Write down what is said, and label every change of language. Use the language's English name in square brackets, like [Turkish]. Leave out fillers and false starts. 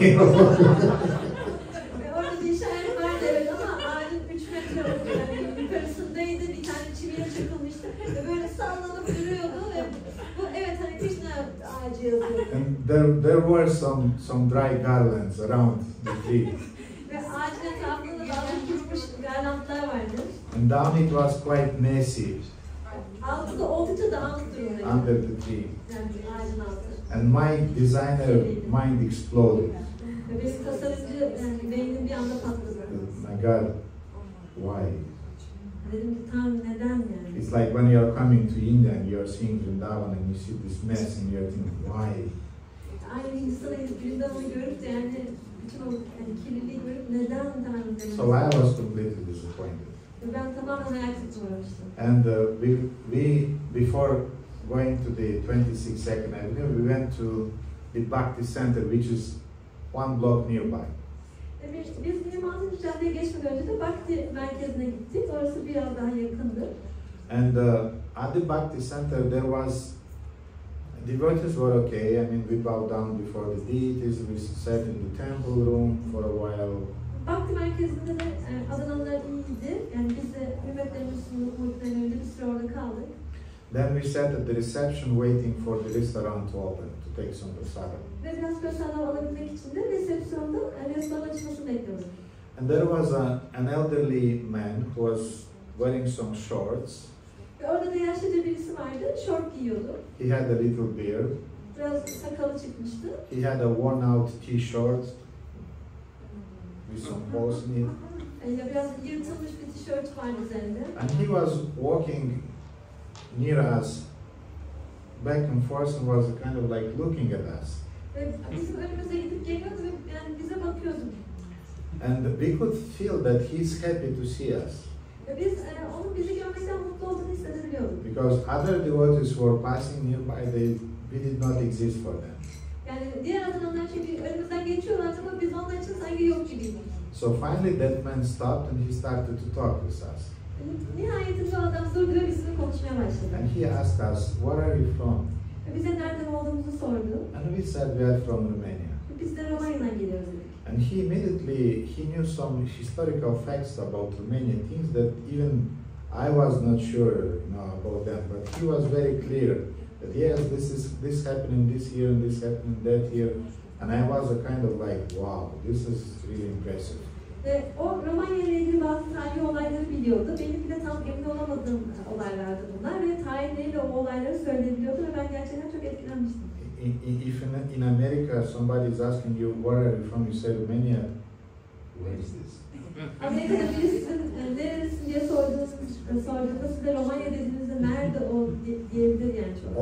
[Turkish] Ve orada bir işaret vardı evet ama ağacın 3 metre yukarısındaydı. Bir tane çiviye çakılmıştı ve böyle sallanıp duruyordu ve bu evet Hare Krishna ağacı yazıyordu. [English] And there were some dry garlands around the tree. [Turkish] Ve ağacın etrafında da dalga tutmuş garlandlar vardı. [English] And down it was quite messy [Turkish] Altı da oldukça dağınık duruyordu. [English] under the tree. [Turkish] Yani ağacın altı. [English] And my designer mind exploded. [Turkish] Ve benim tasarımcı beynim bir anda patladı. [English] My God, why? [Turkish] Dedim ki Tanrım neden yani? [English] It's like when you are coming to India and you are seeing Vrindavan and you see this mess and you are thinking, why? [Turkish] Aynı Hindistan'a gidip Vrindava'yı görüp de yani bütün o kirliliği görüp neden Tanrım dedim. [English] So I was completely disappointed. [Turkish] Ve ben tamamen hayal kırıklığına uğramıştım. [English] And we before going to the 22nd Avenue, we went to the Bhakti Center, which is one block nearby. [Turkish] Biz 26. caddeye geçmeden önce de Bhakti merkezine gittik. Orası biraz daha yakındı. [English] And at the Bhakti Center there was, devotees were okay. I mean, we bowed down before the deities, we sat in the temple room for a while. [Turkish] Bhakti merkezinde de Adanalılar iyiydi. Yani biz de hürmetlerimizi sunduk, muhtemelen önce bir süre orada kaldık. [English] Then we sat at the reception waiting for the restaurant to open, to take some prasada. [Turkish] Ve biraz prasadam alabilmek için de resepsiyonda restoran açmasını bekliyorduk. [English] And there was an elderly man who was wearing some shorts. [Turkish] Ve orada da yaşlıca birisi vardı, şort giyiyordu. [English] He had a little beard. [Turkish] Biraz sakalı çıkmıştı. [English] He had a worn out t-shirt with some holes in it. [Turkish] Ya biraz yırtılmış bir tişört var üzerinde. [English] And he was walking near us, back and forth, and was kind of like looking at us. [Turkish] Ve bizim önümüze gidip geliyordu ve yani bize bakıyordu. [English] And we could feel that he's happy to see us. [Turkish] Ve biz onun bizi görmekten mutlu olduğunu hissedebiliyorduk. [English] Because other devotees were passing nearby, we did not exist for them. [Turkish] Yani diğer adamlar çünkü önümüzden geçiyorlar ama biz onlar için sanki yok gibiydik. [English] So finally that man stopped and he started to talk with us. [Turkish] Nihayetinde o adam durdu ve bizimle konuşmaya başladı. [English] And he asked us, "Where are you from?" [Turkish] Ve bize nereden olduğumuzu sordu. [English] And we said we are from Romania. [Turkish] Biz de Romanya'dan geliyoruz dedik. [English] And he immediately, he knew some historical facts about Romania, things that even I was not sure, about them. But he was very clear that yes, this happening this year and this happening that year. And I was a kind of like, wow, this is really impressive. [Turkish] Ve o Romanya ile ilgili bazı tarihi olayları biliyordu. Benim bile tam emin olamadığım olaylardı bunlar ve tarihleriyle o olayları söyleyebiliyordu ve ben gerçekten çok etkilenmiştim. [English] If in America somebody is asking you, where are you from, you say Romania, where is this? [Turkish] Amerika'da birisinin nerelisin diye sorduğunda size Romanya dediğinizde nerede o diyebilir yani çok.